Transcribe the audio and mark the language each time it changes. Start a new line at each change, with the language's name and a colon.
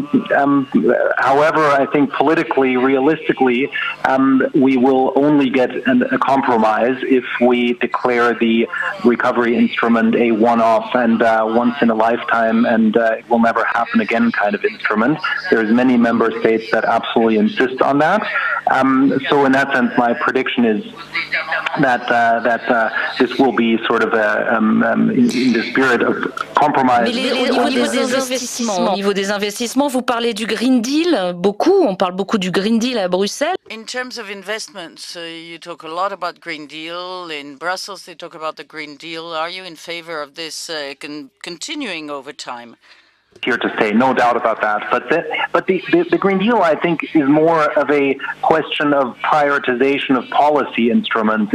English: However, I think politically, realistically, we will only get a compromise if we declare the recovery instrument a one-off and once in a lifetime and it will never happen again kind of instrument. There's many member states that absolutely insist on that. So in that sense, my prediction is that this will be sort of in the spirit of compromise.
French: Au niveau des investissements, vous parlez du Green Deal beaucoup. On parle beaucoup du Green Deal à Bruxelles.
English: In terms of investments, you talk a lot about Green Deal. In Brussels, they talk about the Green Deal. Are you in favor of this continuing over time? Here to stay, no doubt about that. But the Green Deal, I think, is more of a question of prioritization of policy instruments.